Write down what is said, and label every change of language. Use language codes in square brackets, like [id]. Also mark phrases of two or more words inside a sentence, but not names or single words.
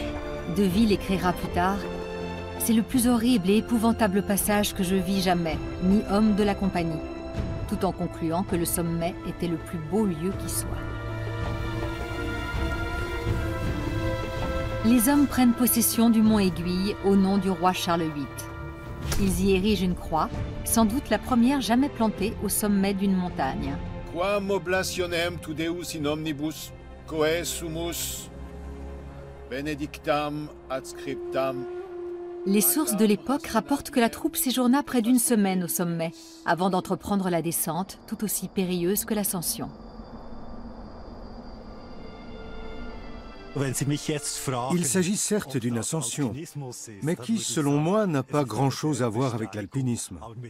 [fr] De Ville écrira plus tard: c'est le plus horrible et épouvantable passage que je vis jamais, ni homme de la compagnie, tout en concluant que le sommet était le plus beau lieu qui soit. Les hommes prennent possession du mont Aiguille au nom du roi Charles VIII. Ils y érigent une croix, sans doute la première jamais plantée au sommet d'une montagne. [la] Quam oblationem tu Deus in omnibus, coe sumus, benedictam adscriptam. [fr] Les sources de l'époque rapportent que la troupe séjourna près d'une semaine au sommet, avant d'entreprendre la descente, tout aussi périlleuse que l'ascension. Il s'agit certes d'une ascension, mais qui, selon moi, n'a pas grand-chose à voir avec l'alpinisme.